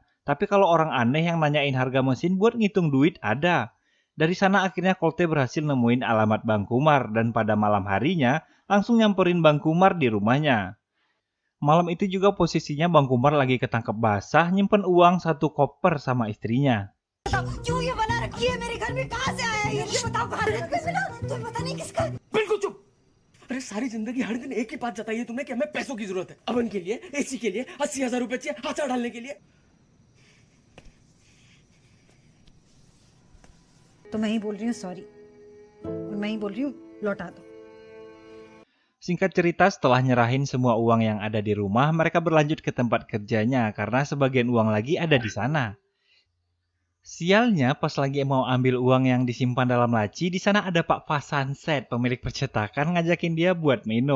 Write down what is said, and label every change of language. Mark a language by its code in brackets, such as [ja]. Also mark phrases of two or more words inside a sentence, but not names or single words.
[id] Tapi kalau orang aneh yang nanyain harga mesin buat ngitung duit ada. Dari sana akhirnya Kolte berhasil nemuin alamat Bang Kumar dan pada malam harinya langsung nyamperin Bang Kumar di rumahnya. Malam itu juga posisinya Bang Kumar lagi ketangkep basah nyimpen uang 1 koper sama istrinya. [hi] क्यों ये बना रखी है मेरे घर में कहाँ से आया ये बताओ कहाँ से मिला तुम्हें पता नहीं किसका बिल्कुल चुप अरे सारी जिंदगी हर दिन एक ही बात बताई है तुमने कि हमें पैसों की जरूरत है अवन के लिए एसी के लिए 80,000 रुपए चाहिए हाथ डालने के लिए तो मैं ही बोल रही हूँ सॉरी और मैं ही बोल रही हूँ लौटा दो [id] Singkat cerita, setelah nyerahin semua uang yang ada di rumah, mereka berlanjut ke tempat kerjanya karena sebagian uang lagi ada di sana. Sialnya pas lagi mau ambil uang yang disimpan dalam laci, di sana ada Pak Fasanset, pemilik percetakan ngajakin dia buat minum.